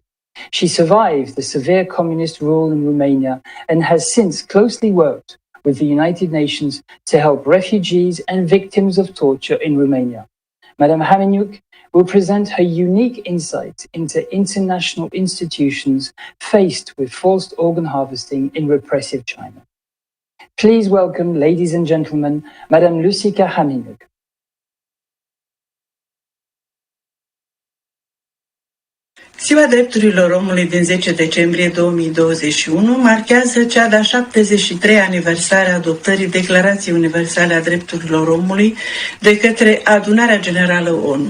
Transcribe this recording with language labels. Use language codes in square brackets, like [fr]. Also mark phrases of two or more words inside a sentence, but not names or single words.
[en] She survived the severe communist rule in Romania and has since closely worked with the United Nations to help refugees and victims of torture in Romania. Madam Haminiu will present her unique insight into international institutions faced with forced organ harvesting in repressive China. Please welcome, ladies and gentlemen, Madam Lucica Haminiu. [ro] Ziua Drepturilor Omului din 10 decembrie 2021 marchează cea de-a 73-a aniversare a adoptării Declarației Universale a Drepturilor Omului de către Adunarea Generală ONU.